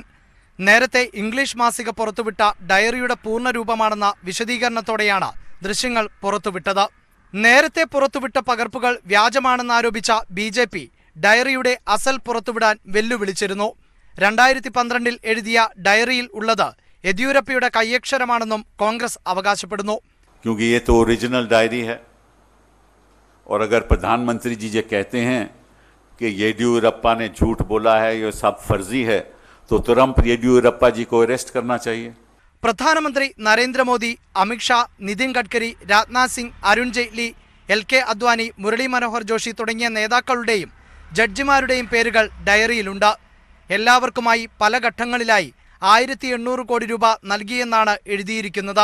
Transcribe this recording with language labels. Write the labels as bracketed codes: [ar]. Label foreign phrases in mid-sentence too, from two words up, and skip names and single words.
[ml] നേരത്തെ ഇംഗ്ലീഷ് മാസിക പുറത്തുവിട്ട ഡയറിയുടെ പൂർണ്ണരൂപമാണെന്ന വിശദീകരണത്തോടെയാണ് ദൃശ്യങ്ങൾ പുറത്തുവിട്ടത്. നേരത്തെ പുറത്തുവിട്ട പകർപ്പുകൾ വ്യാജമാണെന്നാരോപിച്ച BJP ഡയറിയുടെ അസൽ പുറത്തുവിടാൻ വെല്ലുവിളിച്ചിരുന്നു. 2012 എഴുതിയ ഡയറിയിൽ ഉള്ളത് യെദ്യൂരപ്പയുടെ കയ്യക്ഷരമാണെന്നും കോൺഗ്രസ് അവകാശപ്പെടുന്നു. [hi] क्योंकि ये तो ओरिजिनल डायरी है और अगर प्रधानमंत्री जी ये कहते हैं कि येदियुरप्पा ने झूठ बोला है, ये सब फर्जी है, तो तुरंत येदियुरप्पा जी को अरेस्ट करना चाहिए. [ml] പ്രധാനമന്ത്രി നരേന്ദ്രമോദി, അമിത്ഷാ, നിതിൻ ഗഡ്കരി, രാജ്നാഥ് സിംഗ്, അരുൺ ജെയ്റ്റ്ലി, LK അദ്വാനി, മുരളി മനോഹർ ജോഷി തുടങ്ങിയ നേതാക്കളുടെയും ജഡ്ജിമാരുടെയും പേരുകൾ ഡയറിയിലുണ്ട്. എല്ലാവർക്കുമായി പല ഘട്ടങ്ങളിലായി 1800 കോടി രൂപ നൽകിയെന്നാണ് എഴുതിയിരിക്കുന്നത്.